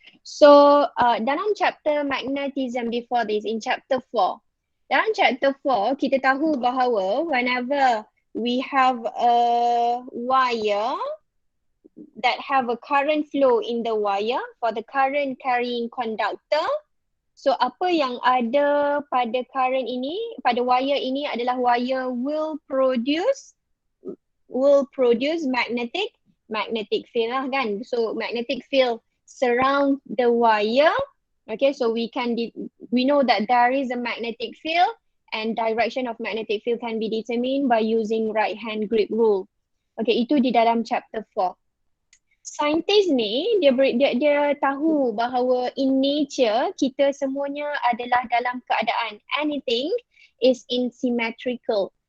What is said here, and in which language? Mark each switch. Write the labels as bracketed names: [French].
[English] So dalam chapter magnetism before this, in chapter 4. Dalam chapter 4, [Malay] kita tahu bahawa [English] whenever we have a wire that have a current flow in the wire for the current carrying conductor. [Malay] So apa yang ada pada current ini, pada wire ini adalah [English] wire will produce magnetic field [Malay] lah kan. [English] So magnetic field surround the wire. Okay, so we know that there is a magnetic field and direction of magnetic field can be determined by using right hand grip rule. [Malay] Okay, itu di dalam chapter 4. Saintis ni dia tahu bahawa [English] in nature [Malay] kita semuanya adalah dalam keadaan [English] anything is in symmetrical.